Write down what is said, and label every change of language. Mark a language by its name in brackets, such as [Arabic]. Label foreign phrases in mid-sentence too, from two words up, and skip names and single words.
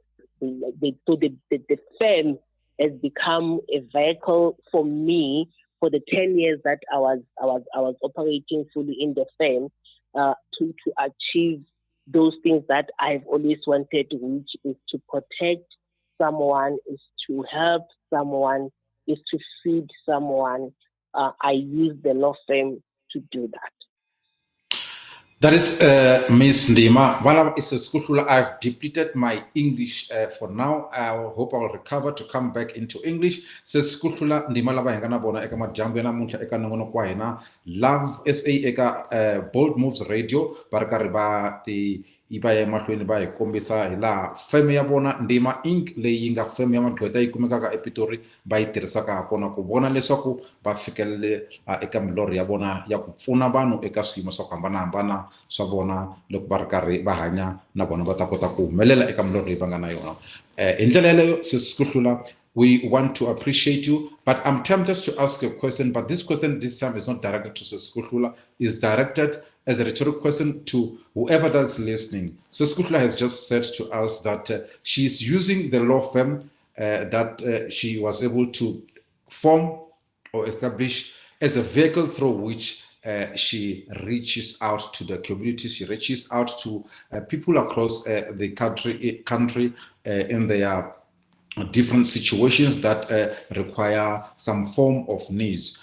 [English] So the firm has become a vehicle for me for the 10 years that I was operating fully in the firm to achieve those things that I've always wanted, which is to protect someone, is to help someone, is to feed someone. I use the law firm to do that. That is Miss Ndhima. While it's a Kuhlula, I've depleted my English for now. I hope I'll recover to come back into English. [Tsonga] Says Kuhlula Ndhima lava hengana bona eka majambu yana muntlha eka nongono kwa hina Love SA eka Bold Moves Radio barikari ba ti iba ya mahlweni ba kombisa hila feme ya bona Ndhima Inc leyi nga feme ya magqweta yi kumekaka ePitori ba yi tirhisaka kona ku vona leswaku ba fikelele eka milorho ya bona ya ku pfuna vanhu eka swiyimo swa ku hambanahambana swa vona loko va ri karhi va hanya na vona va ta kota ku humelela eka milorho leyi va nga na yona. Hi ndlela yeleyo Sis Kuhlula, [English] we want to appreciate you, but I'm tempted to ask a question, but this question this time is not directed to Sis Kuhlula, is directed as a rhetorical question to whoever that's listening. Sis Kuhlula has just said to us that she is using the law firm that she was able to form or establish as a vehicle through which she reaches out to the community, she reaches out to people across the country in their different situations that require some form of needs.